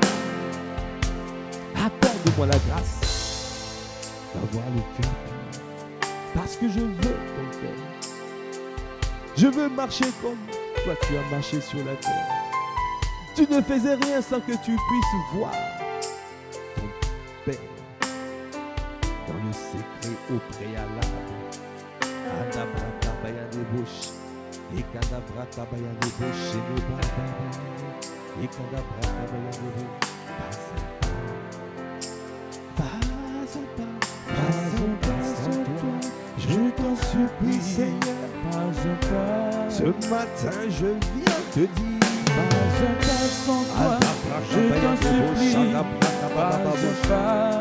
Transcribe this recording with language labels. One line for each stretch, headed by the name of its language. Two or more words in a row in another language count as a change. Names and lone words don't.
French: Accorde-moi la grâce d'avoir le cœur pur, parce que je veux ton cœur. Je veux marcher comme toi tu as marché sur la terre. Tu ne faisais rien sans que tu puisses voir ton Père dans le secret au préalable. Adabraka bayadebosh, ekadabraka bayadebosh, ekadabraka bayadebosh. Je t'en supplie, Seigneur, pas un pas. Ce matin, je viens te dire, Pas un pas sans toi, je t'en supplie, pas un pas.